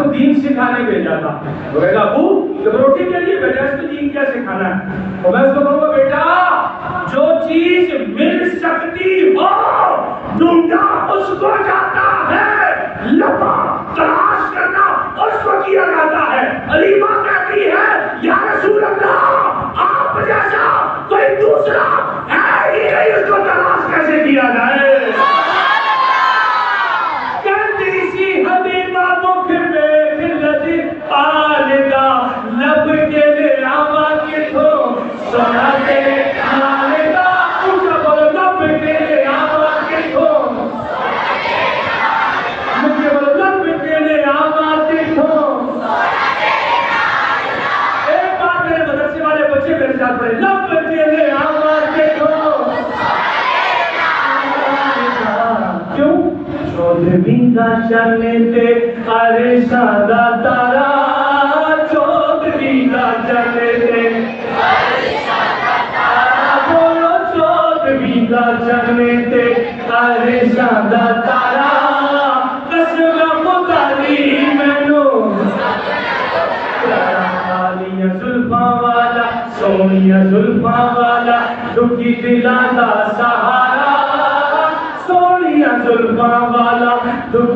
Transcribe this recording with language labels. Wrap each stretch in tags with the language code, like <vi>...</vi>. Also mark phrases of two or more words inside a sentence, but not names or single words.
<ur>کو دین سکھانے بھیجا تھا وہ کہے گا ابو ڈبل روٹی کے لیے بھیجا اس میں دین کیا سکھانا ہے اور میں اس کو کہوں گا بیٹا جو چیز مل سکتی ہو ڈھونڈا اس کو جاتا ہے لبا تلاش کرنا اس کو کیا جاتا ہے علیمہ کہتی ہے</ur> <ar>یا رسول اللہ</ar> <ur>آپ جیسا کوئی دوسرا ہے ہی نہیں اس کو تلاش کیسے کیا جائے</ur> <pa>لب کے لے آوا کتوں سونا تیرے نال دا اونچا بولو لب کے لے آوا کتوں مجھے بولو لب کے لے آوا کتوں</pa> <ur>ایک بار میرے مدرسے والے بچے میرے ساتھ پڑھے</ur> <pa>لب کے لے آوا کتوں کیوں چودھویں کا چلنے تے عرشاں دا تارا چلے تھے بولو چودھویں چلے تھے عرشاں دا تارا قسم خدا دی مینو کالیاں زلفاں والا سونیاں زلفاں والا دکھی دلاں دا سہارا سونیاں زلفاں والا</pa>